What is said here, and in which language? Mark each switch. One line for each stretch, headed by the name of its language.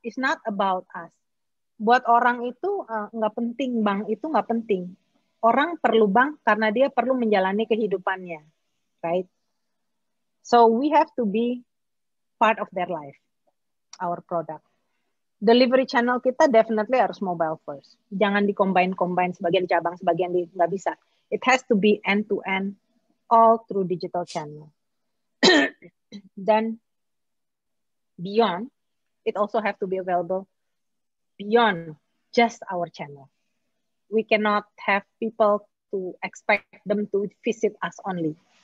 English: It's not about us.
Indonesian: Buat orang itu nggak penting, bank itu nggak penting. Orang perlu bank karena dia perlu menjalani kehidupannya, right?
English: So we have to be part of their life, our product. Delivery channel kita definitely harus mobile first.
Indonesian: Jangan di-combine sebagian cabang, sebagian nggak bisa.
English: It has to be end-to-end, all through digital channel. Dan beyond, it also have to be available beyond just our channel. We cannot have people to expect them to visit us only.